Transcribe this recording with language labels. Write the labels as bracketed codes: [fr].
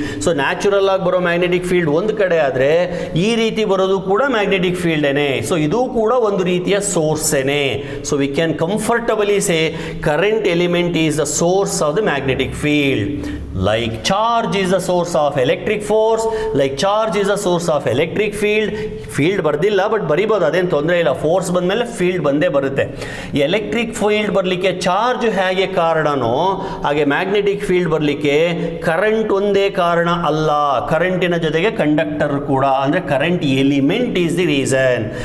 [kn] So natural ಆಗಿ ಬರೋ magnetic field ಒಂದು ಕಡೆ ಆದರೆ ಈ ರೀತಿ ಬರೋದು ಕೂಡ ಮ್ಯಾಗ್ನೆಟಿಕ್ ಫೀಲ್ಡೇನೆ. ಸೊ ಇದು ಕೂಡ ಒಂದು ರೀತಿಯ ಸೋರ್ಸೇನೆ. [en] So we can comfortably say current element is the source of the magnetic field. Like charge is the source of electric force, like charge is the source of electric field. [kn] Field ಬರ್ದಿಲ್ಲ, but ಬರಿಬೋದು, ಅದೇನು ತೊಂದರೆ ಇಲ್ಲ. Force ಬಂದಮೇಲೆ field ಬಂದೇ ಬರುತ್ತೆ. Electric field ಬರಲಿಕ್ಕೆ charge ಹೇಗೆ ಕಾರಣನೋ ಹಾಗೆ ಮ್ಯಾಗ್ನೆಟಿಕ್ ಫೀಲ್ಡ್ ಬರಲಿಕ್ಕೆ ಕರೆಂಟ್ ಒಂದೇ ಕಾರಣ ಅಲ್ಲ, ಕರೆಂಟಿನ ಜೊತೆಗೆ ಕಂಡಕ್ಟರ್ ಕೂಡ, ಅಂದರೆ [en] Current element is the reason.